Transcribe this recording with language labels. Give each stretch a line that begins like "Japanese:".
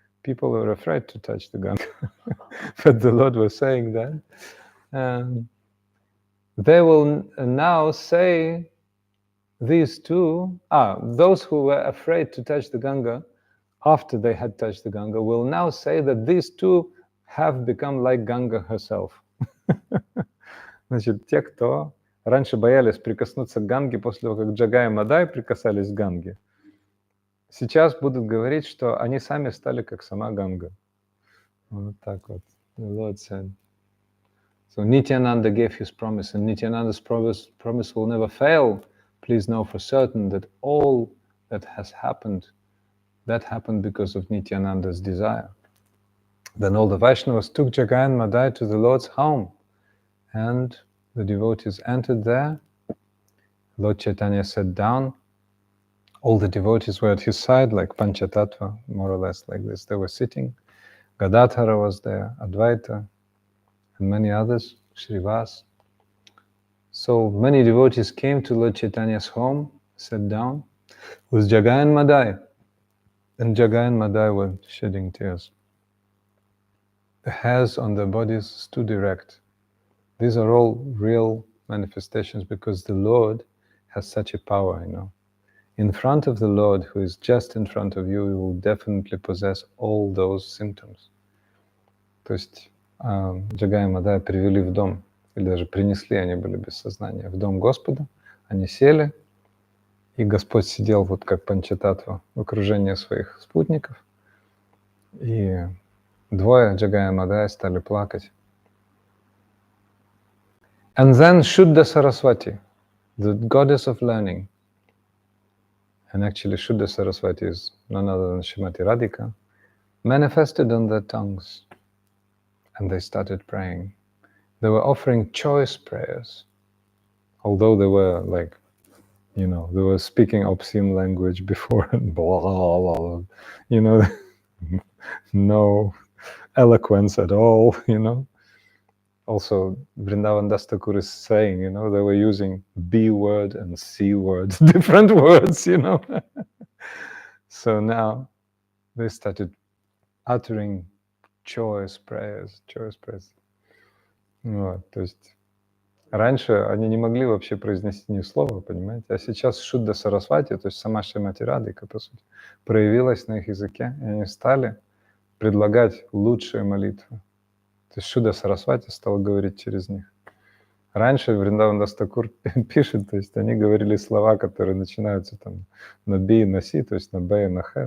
English: people were afraid to touch the Ganga. But the Lord was saying that they will now say these two, those who were afraid to touch the Ganga after they had touched the Ganga will now say that these two have become like Ganga herself.
Russian: Значит, те, кто раньше боялись прикоснуться к Ганге после того, как Джагай и Мадхай прикасались к Ганге, сейчас будут говорить, что они сами стали как сама Ганга. Вот так вот.
English: The Lord said. So Nityananda gave his promise, and Nityananda's promise will never fail. Please know for certain that all that has happened, that happened because of Nityananda's desire. Then all the Vaishnavas took Jagai and Madhai to the Lord's home, and the devotees entered there. Lord Chaitanya sat down. All the devotees were at his side, like Panchatattva, more or less like this. They were sitting. Gadadhara was there, Advaita, and many others, Srivas. So many devotees came to Lord Chaitanya's home, sat down with Jagai and Madhai. And Jagai and Madhai were shedding tears. The hairs on their bodies stood erect. These are all real manifestations because the Lord has such a power, In front of the Lord, who is just in front of you, you will definitely possess all those symptoms.
Russian: То есть Джагай и Мадхай привели в дом, или даже принесли, они были без сознания, в дом Господа, они сели, и Господь сидел вот как Панчататтва в окружении своих спутников, и двое, Джагай и Мадхай, стали плакать.
English: And then Shuddha Saraswati, the goddess of learning, and actually Shuddha Saraswati is none other than Srimati Radhika, manifested on their tongues, and they started praying. They were offering choice prayers, although they were like, they were speaking obscene language before, and blah, blah, blah, no eloquence at all, Also, Vrindavan Das Thakur is saying, they were using B word and C word, different words, So now they started uttering choice prayers.
Russian: Вот, то есть раньше они не могли вообще произнести ни слова, понимаете? А сейчас Шудда Сарасвати, то есть сама Шримати Радхика, по сути, проявилась на их языке, и они стали предлагать лучшие молитвы. То есть Шудда Сарасвати стала говорить через них. Раньше Вриндаван Дас Тхакур пишет, то есть они говорили слова, которые начинаются там на Би и на Си, то есть на Б и на Х.